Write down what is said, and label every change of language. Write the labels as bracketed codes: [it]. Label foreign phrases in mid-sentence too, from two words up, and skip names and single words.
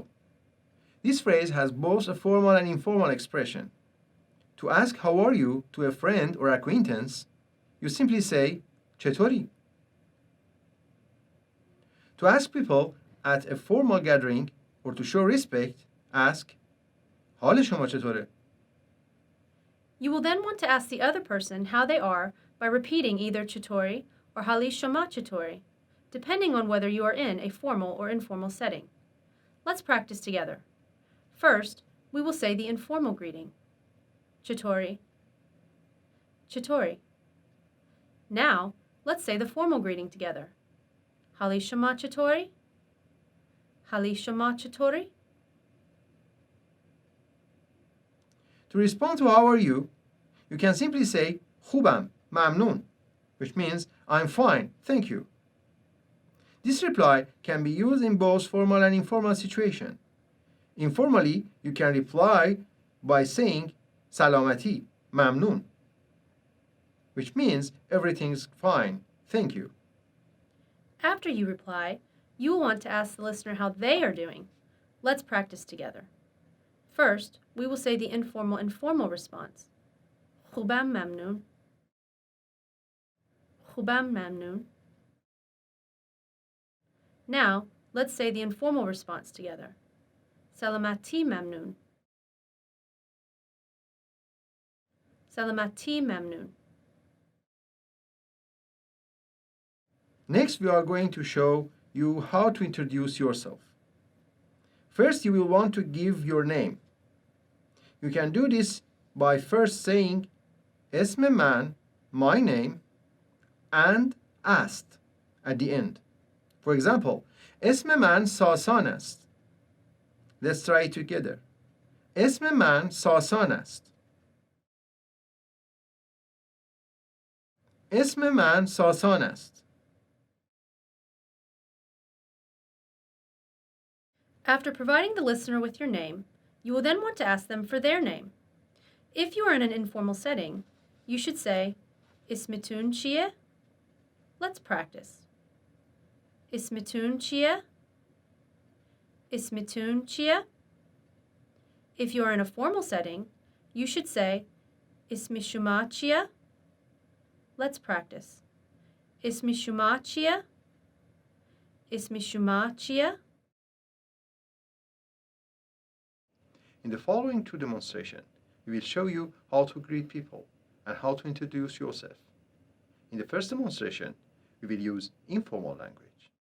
[en] This phrase has both a formal and informal expression. To ask how are you to a friend or acquaintance, you simply say, چطوری? To ask people at a formal gathering or to show respect, ask, [fa] حال شما چطوره? [en] You will then want to ask the other person how they are by repeating either chatori or [fa] حال شما چطوری, [en] depending on whether you are in a formal or informal setting. Let's practice together. First, we will say the informal greeting. [fa] چطوری. چطوری. [en] Now, let's say the formal greeting together. [fa] حال شما چطوری؟ حال شما چطوری? [en] To respond to how are you, you can simply say [fa] خوبم ممنون, [en] which means I'm fine, thank you. This reply can be used in both formal and informal situations. Informally, you can reply by saying [fa] سلامتی ممنون, [en] which means everything's fine, thank you. After you reply, you will want to ask the listener how they are doing. Let's practice together. First, we will say the informal response. [fa] خوبم ممنون. خوبم ممنون. [en] Now, let's say the informal response together. [fa] سلامتی ممنون. سلامتی ممنون. [en] Next, we are going to show you how to introduce yourself. First, you will want to give your name. You can do this by first saying [fa] اسم من, [en] my name, and است at the end. For example, [fa] اسم من ساسان است. [en] Let's try it together. [fa] اسم من ساسان است. اسم من ساسان است. [en] After providing the listener with your name, you will then want to ask them for their name. If you are in an informal setting, you should say, [fa] اسمتون چیه? [en] Let's practice. [fa] اسمتون چیه? اسمتون چیه? [en] If you are in a formal setting, you should say, [fa] اسم شما چیه? [en] Let's practice. [fa] اسم شما چیه? اسم شما چیه? [en] In the following two demonstrations, we will show you how to greet people and how to introduce yourself. In the first demonstration, we will use informal language.